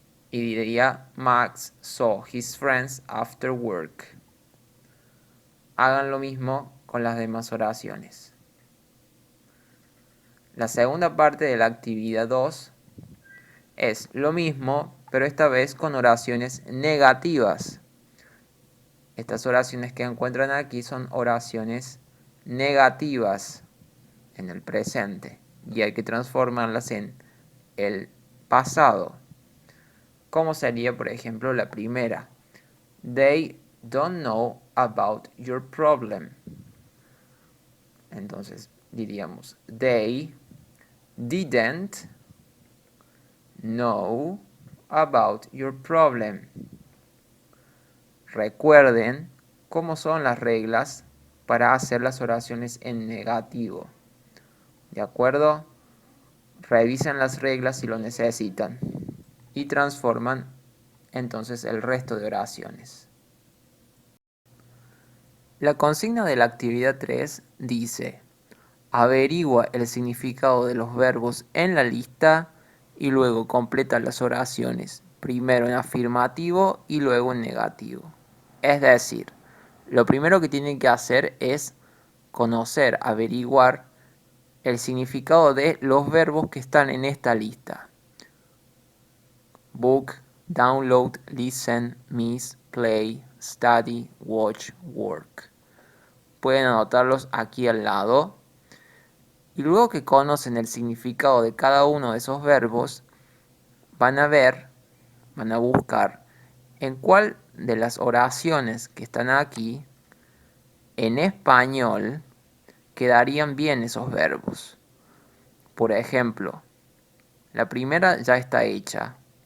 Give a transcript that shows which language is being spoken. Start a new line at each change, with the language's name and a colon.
Spanish: Y diría
English: Max saw his friends after work.
Spanish: Hagan lo mismo con las demás oraciones. La segunda parte de la actividad 2 es lo mismo, pero esta vez con oraciones negativas. Estas oraciones que encuentran aquí son oraciones negativas en el presente y hay que transformarlas en el pasado. ¿Cómo sería, por ejemplo, la primera?
English: They don't know about your problem.
Spanish: Entonces diríamos,
English: they didn't know about your problem.
Spanish: Recuerden cómo son las reglas para hacer las oraciones en negativo. ¿De acuerdo? Revisen las reglas si lo necesitan y transforman entonces el resto de oraciones. La consigna de la actividad 3 dice: averigua el significado de los verbos en la lista y luego completa las oraciones, primero en afirmativo y luego en negativo. Es decir, lo primero que tienen que hacer es conocer, averiguar el significado de los verbos que están en esta lista.
English: Book, download, listen, miss, play, study, watch, work.
Spanish: Pueden anotarlos aquí al lado. Y luego que conocen el significado de cada uno de esos verbos, van a buscar en cuál de las oraciones que están aquí, en español, quedarían bien esos verbos. Por ejemplo, la primera ya está hecha.